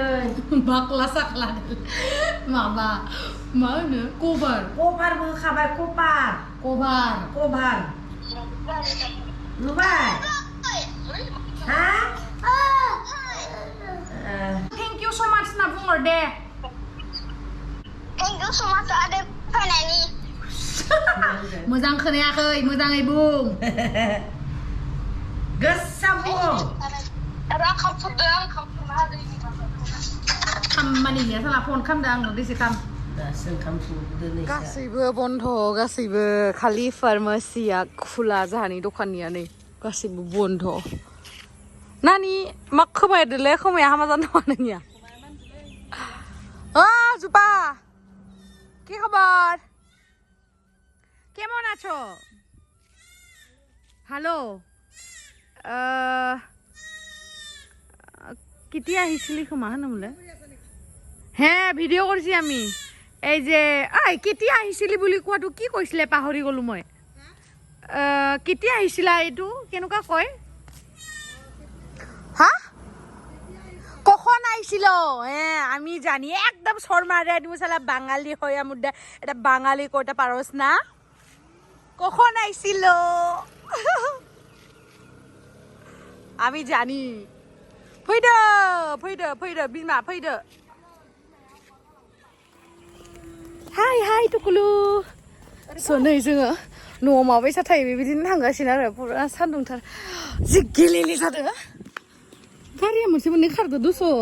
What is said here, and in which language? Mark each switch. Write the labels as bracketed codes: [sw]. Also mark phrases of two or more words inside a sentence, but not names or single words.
[brx] बाक्ला साक्ला माबा मा होनो कभारबो होखाबाय कभार नुबाय हा [en] thank you so much [brx] होनना बुंहर दे [en] Thank you so much [brx] आदा फानानि मोजां खोनायाखै मोजाङै बुं गोसा बुं खामानि गैया साला फन खालामदों आंनो दसे खाम दासो ओंखाम संदों गासैबो बन्द गासैबो खालि फार्मासिया खुला जाहानि दखाननिया नै गासैबो बन्द नानि मा खोमायदोलै खोमाया हामा जानो नामा नोंनिया [as] जुपा [bn] কি খবর কেমন আছো হ্যালো [as] কেতিয়া আহিছিলি ক্ষমা হনমলে [bn] হ্যাঁ ভিডিও করছি আমি এই যে [as] কেতিয়া আহিছিলি বুলি কোৱাটো কি কৈছিলে পাহৰি গলো মই কেতিয়া আহিছিলা এইটো কেনেকুৱা কয় [bn] হা কখন আইছিল আমি জানি একদম শর্মারে মশলা বাঙালি হয় আমার এটা বাঙালি কইটা পারস না কখন আইছিল আমি জানি [brx] फैदो बिमा फैदो हाय टुकुलु नै जोङो न'आव माबायसा थायो बेबायदिनो थांगासिनो आरो पुरा सान्दुंथार जि गेलेले जादो गारिया मोनसे मोननै खारदो दस'